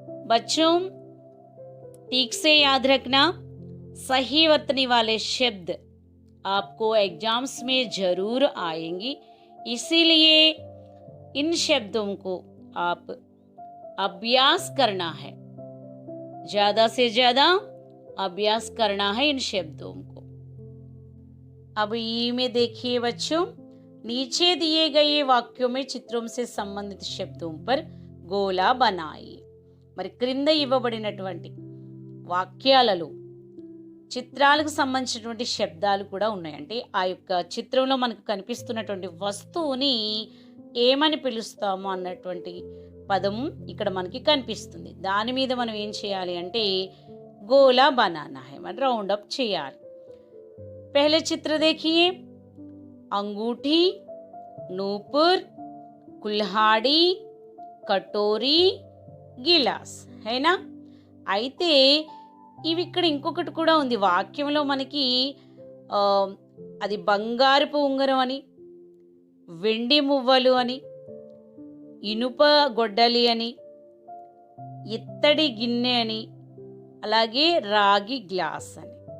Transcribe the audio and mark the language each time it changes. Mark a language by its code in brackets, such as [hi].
[hi] बच्चों ठीक से याद रखना, सही वर्तने वाले शब्द आपको एग्जाम्स में जरूर आएंगी, इसीलिए इन शब्दों को आप अभ्यास करना है, ज्यादा से ज्यादा अभ्यास करना है इन शब्दों को। अब ई में देखिए बच्चों, नीचे दिए गए वाक्यों में चित्रों से संबंधित शब्दों पर గోలా बनाई। [te] మరి క్రింద ఇవ్వబడినటువంటి వాక్యాలలో చిత్రాలకు సంబంధించినటువంటి శబ్దాలు కూడా ఉన్నాయి. అంటే ఆ యొక్క చిత్రంలో మనకు కనిపిస్తున్నటువంటి వస్తువుని ఏమని పిలుస్తాము అన్నటువంటి పదము ఇక్కడ మనకి కనిపిస్తుంది. దాని మీద మనం ఏం చేయాలి అంటే గోలా [hi] बनाना है, [te] మనం రౌండ్ అప్ చేయాలి. [hi] पहले चित्र देखिए, अंगूठी, नूपुर, कुल्हाड़ी, कटोरी, గిలాస్ హేనా. [te] అయితే ఇవి ఇక్కడ ఇంకొకటి కూడా ఉంది వాక్యంలో మనకి, అది బంగారపు ఉంగరం అని, వెండి మువ్వలు అని, ఇనుప గొడ్డలి అని, ఇత్తడి గిన్నె అని, అలాగే రాగి గ్లాస్ అని.